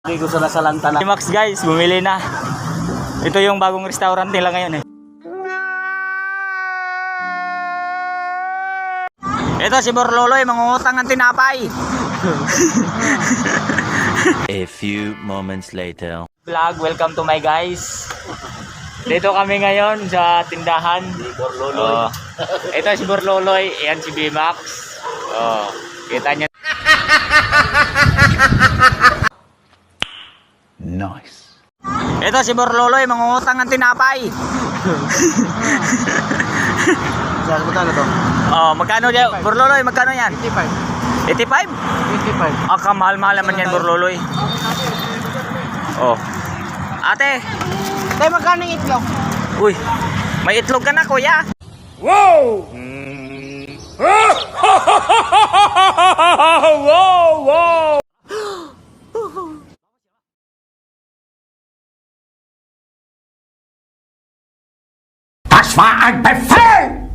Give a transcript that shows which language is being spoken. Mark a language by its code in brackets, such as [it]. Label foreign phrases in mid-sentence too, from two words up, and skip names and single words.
[tl] Gusto na sa lantana. Si Max guys, bumili na. Ito yung bagong restaurant nila ngayon eh. Ito si Borloloy, mangungutang ng tinapay. [en] A few moments later. Vlog, welcome to my guys. [tl] Dito kami ngayon sa tindahan. Borloloy. Ito si Borloloy, ayan si B-Max. Oh, kita niya. Nice. Ito si Borloloy, mangungutang ng tinapay. Saan mo to? Oh, magkano dyan? Borloloy, magkano yan? 85. 85? 85. Ah, kamahal-mahal naman yan, Borloloy. Oh. Ate, Tay, magkano yung itlog? uy, may itlog ka na, kuya. Wow! Wow, wow. [de] Das war ein Befehl!